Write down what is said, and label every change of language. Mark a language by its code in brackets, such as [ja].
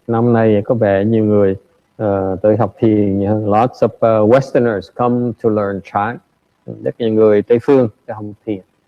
[vi] Năm nay có vẻ nhiều người tới học thiền. [en] Lots of Westerners come to learn chant. [vi] Rất nhiều người Tây phương tới học thiền.